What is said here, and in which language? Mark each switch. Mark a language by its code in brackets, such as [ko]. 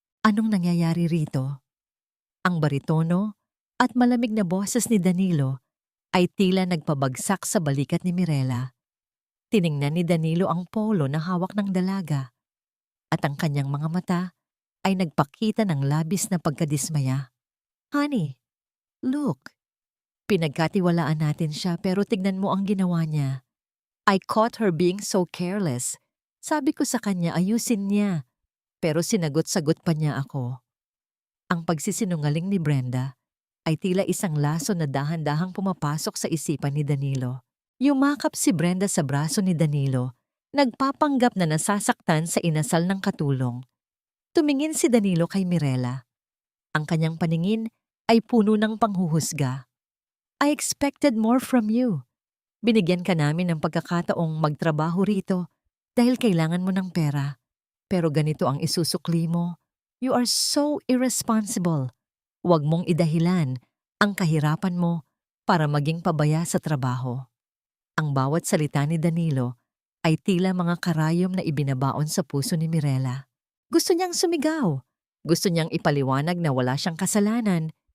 [tl] Anong nangyayari rito? Ang baritono at malamig na boses ni Danilo ay tila nagpabagsak sa balikat ni Mirela. Tiningnan ni Danilo ang polo na hawak ng dalaga at ang kanyang mga mata ay nagpakita ng labis na pagkadismaya. [en] "Honey, look, [tl] Pinagkatiwalaan natin siya pero tignan mo ang ginawa niya. [en] I caught her being so careless. [tl] Sabi ko sa kanya ayusin niya, pero sinagot-sagot pa niya ako. Ang pagsisinungaling ni Brenda ay tila isang laso na dahan-dahang pumapasok sa isipan ni Danilo. Yumakap si Brenda sa braso ni Danilo, nagpapanggap na nasasaktan sa inasal ng katulong. Tumingin si Danilo kay Mirela. Ang kanyang paningin ay puno ng panghuhusga. [en] I expected more from you. [tl] Binigyan ka namin ng pagkakataong magtrabaho rito dahil kailangan mo ng pera. Pero ganito ang isusukli mo. [en] You are so irresponsible. [tl] Huwag mong idahilan ang kahirapan mo para maging pabaya sa trabaho. Ang bawat salita ni Danilo ay tila mga karayom na ibinabaon sa puso ni Mirela. Gusto niyang sumigaw. Gusto niyang ipaliwanag na wala siyang kasalanan.